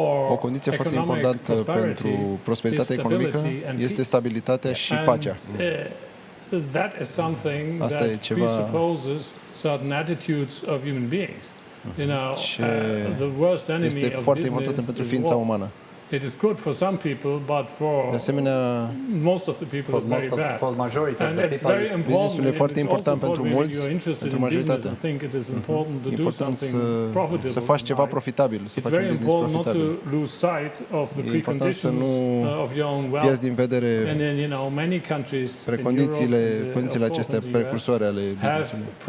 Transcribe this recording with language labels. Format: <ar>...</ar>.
<ro>O condiție foarte importantă pentru prosperitatea economică este stabilitatea și pacea.</ro> <en>That is something that presupposes certain attitudes of human beings. You know, the worst enemy</en> <ro>este foarte important pentru ființa umană.</ro> <en>It is good for some people, but for most of the people it's very bad. For majority and it's very important.</en> <ro>Businessul e foarte important pentru mulți, pentru majoritate.</ro> <en>I think it is important to do something profitable.</en> <ro>Să faci ceva profitabil, să faci un business profitabil.</ro> <en>Not to lose sight of the preconditions of your own wealth.</en> <ro>Pierzi din vedere</ro> <en>and then, you know, many countries</en> <ro>condițiile acestea precursoare ale businessului.</ro>